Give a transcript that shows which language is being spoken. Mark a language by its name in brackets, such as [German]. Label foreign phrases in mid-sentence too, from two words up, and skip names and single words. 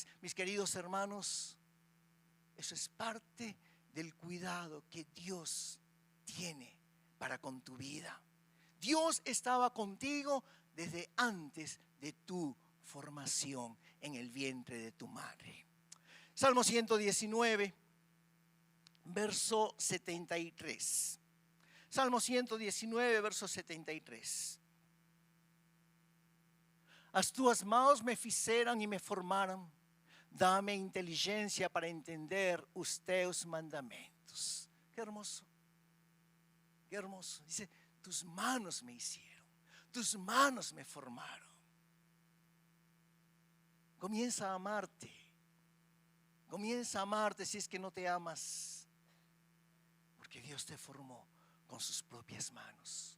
[Spanish] Mis queridos hermanos, eso es parte del cuidado que Dios tiene para con tu vida. Dios estaba contigo desde antes de tu formación en el vientre de tu madre. Salmo 119, verso 73. Salmo 119, verso 73. [Portuguese] As tuas mãos me fizeram e me formaram. [Spanish] Dame inteligencia para entender [Portuguese] os teus mandamentos. [Spanish] Qué hermoso. Qué hermoso. Dice, tus manos me hicieron. tus manos me formaron. Comienza a amarte. Comienza a amarte si es que no te amas. Porque Dios te formó con sus propias manos.